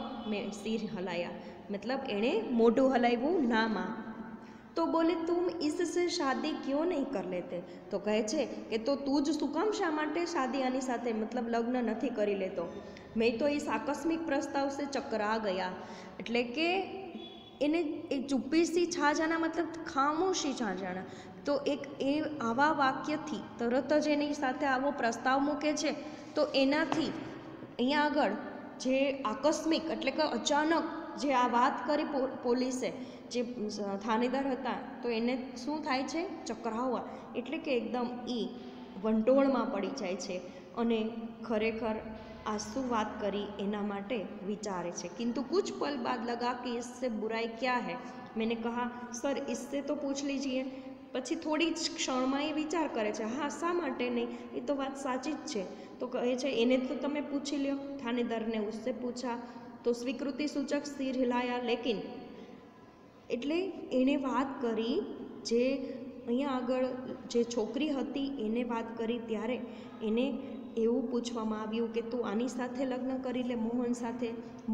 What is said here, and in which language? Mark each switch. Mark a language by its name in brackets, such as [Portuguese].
[Hindi] મેં સિર હલાયા [Gujarati] મતલબ એણે મોઢું હલાવ્યું ના માં। [Hindi] તો બોલે તુમ इससे शादी क्यों नहीं कर लेते? [Gujarati] તો કહે છે કે તો તું જ શું કામ શા માટે શાદી આની સાથે મતલબ લગ્ન નથી કરી લેતો? [Hindi] મેં તો इस आकस्मिक प्रस्ताव से चकरा गया [Gujarati] એટલે કે એને એક [Hindi] ચુપ્પી સી છા જાના મતલબ ખામોશી છા જાના। [Gujarati] તો એક એ આવા વાક્યથી તરત જ એની સાથે આવો પ્રસ્તાવ મૂકે છે તો એનાથી અહીંયા આગળ જે આકસ્મિક એટલે કે અચાનક જે આ વાત કરી પોલીસે જે થાનેદાર હતા તો એને શું થાય છે? ચકરાવવા એટલે કે એકદમ વંટોળમાં પડી જાય છે અને ખરેખર આ શું વાત કરી એના માટે વિચારે છે। [Hindi] किंतु कुछ पल बाद लगा कि इससे बुराई क्या है? मैंने कहा सर इससे तो पूछ लीजिए। [Gujarati] પછી થોડી જ ક્ષણમાં એ વિચાર કરે છે હા શા માટે નહીં, એ તો વાત સાચી જ છે। તો કહે છે એને તો તમે પૂછી લ્યો। [Hindi] થાનેદારને ઉસસે પૂછા તો સ્વીકૃતિ સૂચક સિર હિલાયા લેકિન [Gujarati] એટલે એણે વાત કરી જે અહીંયા આગળ જે છોકરી હતી એને વાત કરી ત્યારે એને એવું પૂછવામાં આવ્યું કે તું આની સાથે લગ્ન કરી લે મોહન સાથે।